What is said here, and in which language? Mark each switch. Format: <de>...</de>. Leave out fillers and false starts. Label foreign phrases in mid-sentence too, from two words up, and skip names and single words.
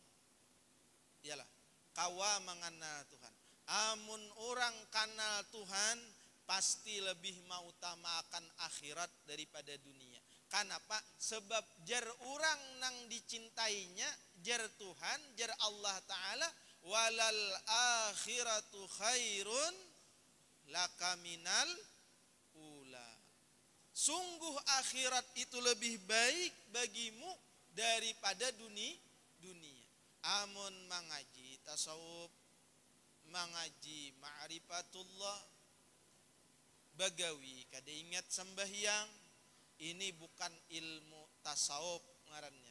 <bjn>Iyalah, kawa mengenal Tuhan. Amun orang kenal Tuhan pasti lebih mengutamakan akhirat daripada dunia. Kenapa? Sebab jar orang nang dicintainya jar Tuhan, jar Allah Ta'ala,</bjn> <ar>وللآخرة خير لك من الأولى.</ar> <id>Sungguh akhirat itu lebih baik bagimu daripada dunia.</id> <bjn>Amun mengaji tasawuf, mengaji ma'rifatullah, bagawi kada ingat sembahyang, ini bukan ilmu tasawuf ngarannya.</bjn>